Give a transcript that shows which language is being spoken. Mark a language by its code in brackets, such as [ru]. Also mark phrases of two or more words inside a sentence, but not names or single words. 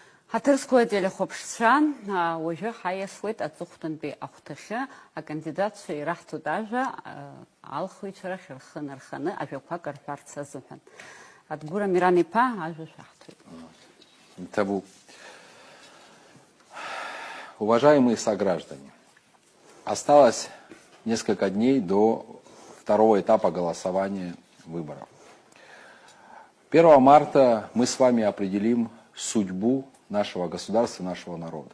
[ab] Ҳаҭырсқәа телехәаԥшцәа, уажәы ҳаиасуеит аҵыхәтәантәи ахәҭахьы акандидатцәа ираҳҭоит ажәа алхыҩцәа рахь рхы нарханы ажәақәак рҳәарц азыҳәан. Адгәыр Амиран-иԥа, ажәа шәаҳҭоит. Табу. [ru] Уважаемые сограждане, осталось несколько дней до второго этапа голосования выборов. 1 марта мы с вами определим судьбу нашего государства, нашего народа.